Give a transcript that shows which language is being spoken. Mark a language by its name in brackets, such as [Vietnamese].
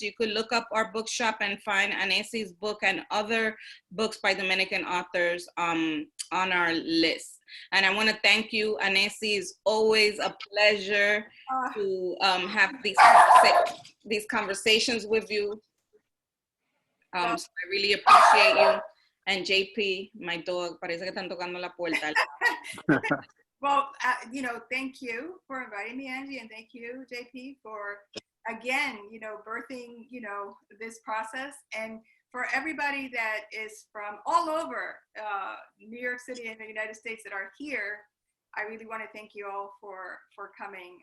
[English] You could look up our bookshop and find Annecy's book and other books by Dominican authors on our list. And I want to thank you, Annecy. It's always a pleasure to have these conversations with you. So I really appreciate you. And JP, my dog, [Spanish] parece que están tocando la puerta. [English] Well, thank you for inviting me, Angie, and thank you, JP, for, again, birthing, this process. And for everybody that is from all over New York City and the United States that are here, I really want to thank you all for coming.